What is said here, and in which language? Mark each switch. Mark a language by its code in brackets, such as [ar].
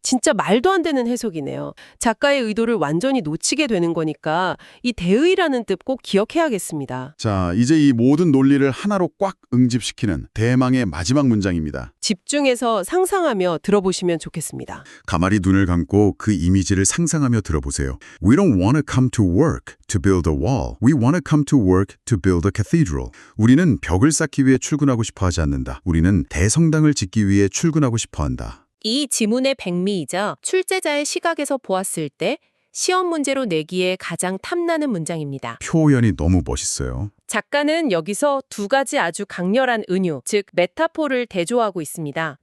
[ko] 진짜 말도 안 되는 해석이네요. 작가의 의도를 완전히 놓치게 되는 거니까 이 대의라는 뜻 꼭 기억해야겠습니다. 자, 이제 이 모든 논리를 하나로 꽉 응집시키는 대망의 마지막 문장입니다. 집중해서 상상하며 들어보시면 좋겠습니다. 가만히 눈을 감고 그 이미지를 상상하며 들어보세요. [en] We don't want to come to work to build a wall. We want to come to work to build a cathedral. [ko] 우리는 벽을 쌓기 위해 출근하고 싶어 하지 않는다. 우리는 대성당을 짓기 위해 출근하고 싶어 한다. 이 지문의 백미이자 출제자의 시각에서 보았을 때 시험 문제로 내기에 가장 탐나는 문장입니다. 표현이 너무 멋있어요. 작가는 여기서 두 가지 아주 강렬한 은유, 즉 메타포를 대조하고 있습니다.